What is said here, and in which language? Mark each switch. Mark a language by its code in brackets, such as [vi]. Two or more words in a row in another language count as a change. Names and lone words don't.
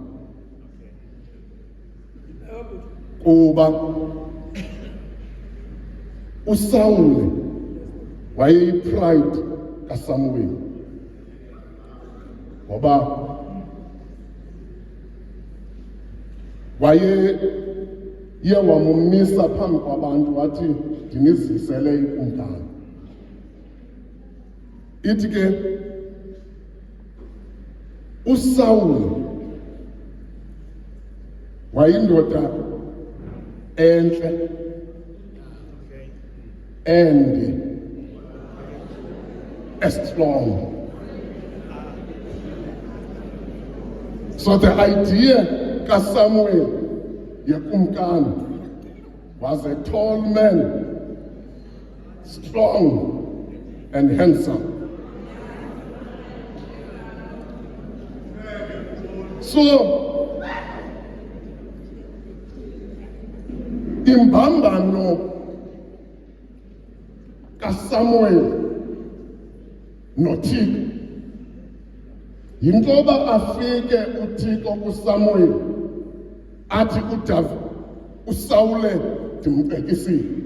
[xh] kuba uSawule wayeyi-pride kaSamuel, ngoba waye wamumisa phambi kwabantu wathi ndinizisele ikumkani. Ithi ke uSawule wayindoda entle ende strong. [en] So the idea [xh] kaSamuel yekumkani [en] was a tall man, strong and handsome. [xh] So imbambano kaSamuel noThixo yintoba afike uThixo kuSamuel athi uDavid uSawule ndimcekisile.